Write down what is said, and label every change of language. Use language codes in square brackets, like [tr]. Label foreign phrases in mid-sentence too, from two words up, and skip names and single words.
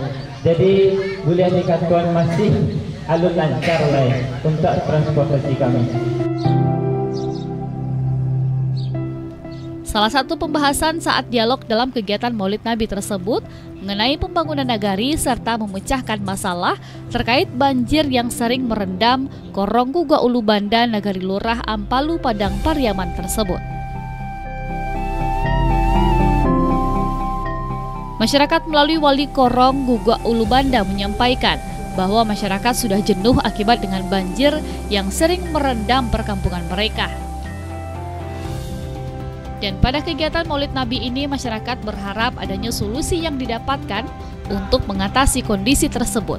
[id] Jadi boleh dikatakan masih alun lancar lain untuk transportasi kami. Salah satu pembahasan saat dialog dalam kegiatan Maulid Nabi tersebut mengenai pembangunan nagari serta memecahkan masalah terkait banjir yang sering merendam Korong Gugua Ulu Banda, Negari Lurah Ampalu, Padang Pariaman tersebut. Masyarakat melalui Wali Korong Gugua Ulu Banda menyampaikan bahwa masyarakat sudah jenuh akibat dengan banjir yang sering merendam perkampungan mereka. Dan pada kegiatan Maulid Nabi ini, masyarakat berharap adanya solusi yang didapatkan untuk mengatasi kondisi tersebut.